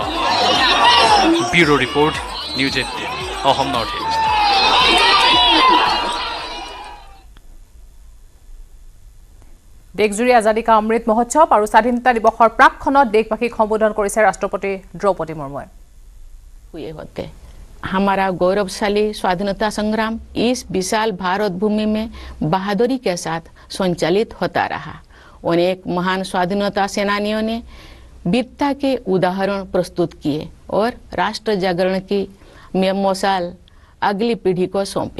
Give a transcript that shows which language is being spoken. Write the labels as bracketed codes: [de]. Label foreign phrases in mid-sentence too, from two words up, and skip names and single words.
[en] bureau report, [as] নিউজ 18, অসম নৰ্থ ইষ্ট। দেশজুৰি আজাদী কা অমৃত মহোৎসৱ আৰু স্বাধীনতা দিৱসৰ প্ৰাকক্ষণত দেশবাসীক সম্বোধন কৰিছে ৰাষ্ট্ৰপতি দ্ৰৌপদী মুৰ্মুৱে। [hi] हुए होते हमारा गौरवशाली स्वाधीनता संग्राम इस विशाल भारत भूमि में बहादुरी के साथ संचालित होता रहा। अनेक महान स्वाधीनता सेनानियों ने वीरता के उदाहरण प्रस्तुत किए और राष्ट्र जागरण की मशाल अगली पीढ़ी को सौंपे।